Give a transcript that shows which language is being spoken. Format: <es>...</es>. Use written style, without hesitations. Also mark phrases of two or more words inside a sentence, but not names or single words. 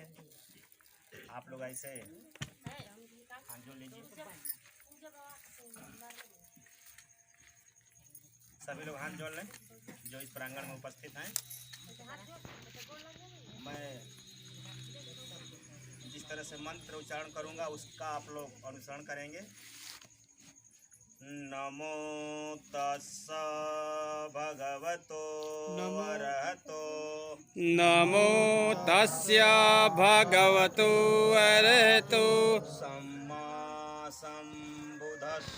<hi>आप लोग ऐसे हाथ जोड़ लीजिए, सभी लोग हाथ जोड़ लें जो इस प्रांगण में उपस्थित हैं। तरह से मंत्र उच्चारण करूंगा, उसका आप लोग अनुसरण करेंगे।</hi> <pi>नमो तस्स भगवतो अरहतो नमो तस्य भगवतो अरहतो सम्मा सम्बुद्धस्स</pi>